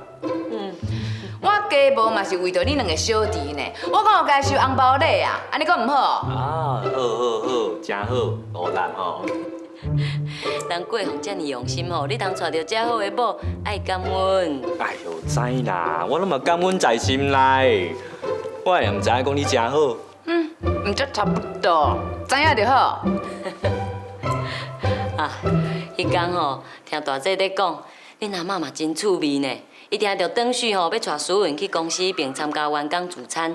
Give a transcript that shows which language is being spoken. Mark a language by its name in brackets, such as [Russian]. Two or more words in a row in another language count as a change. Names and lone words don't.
[Min Nan Chinese] 我家无嘛是为着你两个小弟呢，我讲有该收红包礼啊，安尼讲唔好？啊，好，真好，无难吼。人桂红遮尔用心吼，你通娶到遮好的某，爱感恩。哎呦，知啦，我拢嘛感恩在心内。我也唔知影讲你真好。唔则差不多，知影就好。啊，迄天吼，听大姐咧讲，恁阿嬷嘛真趣味呢。伊听着转序吼，要带苏云去公司并参加员工聚餐。